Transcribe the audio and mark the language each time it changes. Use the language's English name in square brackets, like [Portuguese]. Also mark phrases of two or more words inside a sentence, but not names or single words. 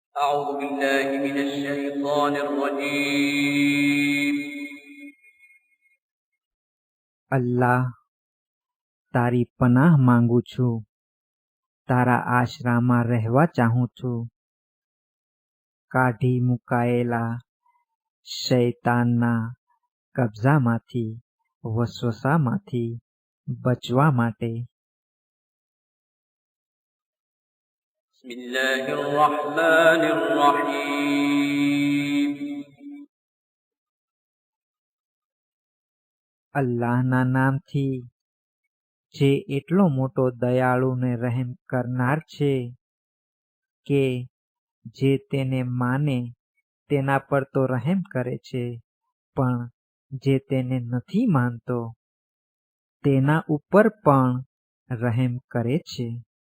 [Arabic] أعوذ بالله من الشيطان الرجيم. [Gujarati] અલ્લાહ, તારી પનાહ માંગુ છું. તારા આશરામાં રહેવા ચાહું છું. કાઢી મુકાયેલા શૈતાનના કબ્જામાંથી, વસવસામાંથી બચવા માટે. [Arabic] بسم الله الرحمن الرحيم. [Gujarati] અલ્લાહના નામથી, જે એટલો મોટો દયાળુ ને રહેમ કરનાર છે કે જે તેને માને તેના પર તો રહેમ કરે છે, પણ જે તેને નથી માનતો તેના ઉપર પણ રહેમ કરે છે.